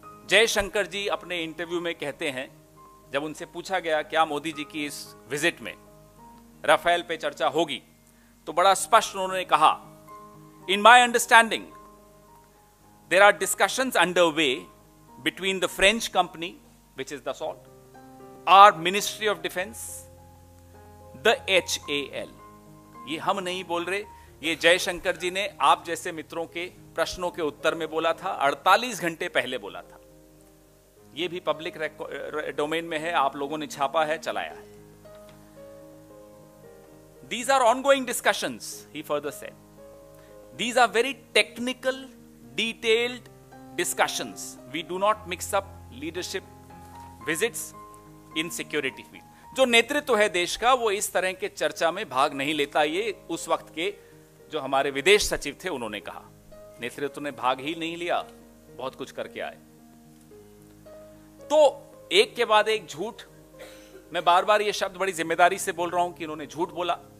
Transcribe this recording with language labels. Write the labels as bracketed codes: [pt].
[hi] जयशंकर जी अपने इंटरव्यू में कहते हैं, जब उनसे पूछा गया क्या मोदी जी की इस विजिट में राफेल पे चर्चा होगी, तो बड़ा स्पष्ट उन्होंने कहा, [en] In my understanding there are discussions underway between the French company which is Dassault, our ministry of defence, the HAL। [hi] ये हम नहीं बोल रहे, ये जयशंकर जी ने आप जैसे मित्रों के प्रश्नों के उत्तर में बोला था, 48 घंटे पहले बोला था। ये भी पब्लिक डोमेन में है, आप लोगों ने छापा है, चलाया है। [en] These are ongoing discussions, he further said. These are very technical, detailed discussions. We do not mix up leadership visits in security field. [hi] जो नेतृत्व है देश का, वो इस तरह के चर्चा में भाग नहीं लेता। ये उस वक्त के जो हमारे विदेश सचिव थे उन्होंने कहा। नेतृत्व ने भाग ही नहीं लिया, बहुत कुछ करके आए। तो एक के बाद एक झूठ, मैं बार बार ये शब्द बड़ी जिम्मेदारी से बोल रहा हूं कि इन्होंने झूठ बोला।